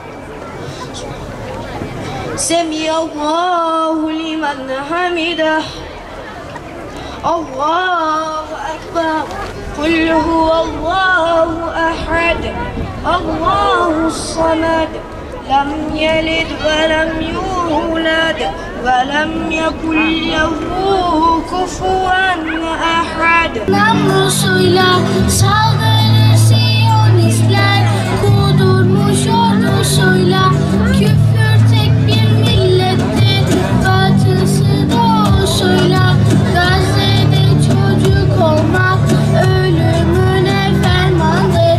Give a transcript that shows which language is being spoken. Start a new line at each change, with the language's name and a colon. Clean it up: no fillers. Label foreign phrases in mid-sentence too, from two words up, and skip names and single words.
Arabic: سمع الله لمن حمده الله أكبر قل هو الله أحد الله الصمد لم يلد ولم يولد ولم يكن له كفوا أحد
Turkish: Namusuyla saldırır Siyonistler, kudurmuş ordusuyla. Küfür tek bir millettir, batısı doğusuyla. Gazze'de çocuk olmak ölümüne fermandır.